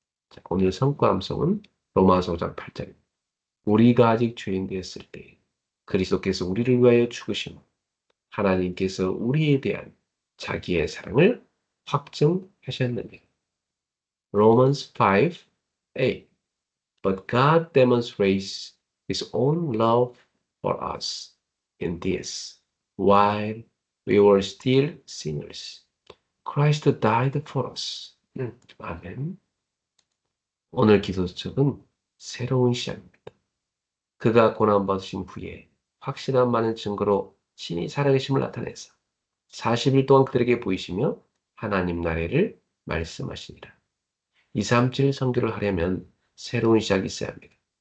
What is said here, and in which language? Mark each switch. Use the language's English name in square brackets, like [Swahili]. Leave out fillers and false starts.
[Korean] 자, 오늘 성과 암송은 로마서 5장 8절입니다. 우리가 아직 죄인 되었을 때 그리스도께서 우리를 위하여 죽으심으로 하나님께서 우리에 대한 자기의 사랑을 확증하셨느니라. [English] Romans 5:8 But God demonstrates His own love for us in this: while we were still sinners, Christ died for us. [Korean] 아멘. 오늘 기도책은 새로운 시작입니다. 그가 고난받으신 후에 확실한 많은 증거로 신이 살아계심을 나타내서 40일 동안 그들에게 보이시며 하나님 나라를 말씀하시니라. 237 선교를 하려면 새로운 시작이 있어야 합니다.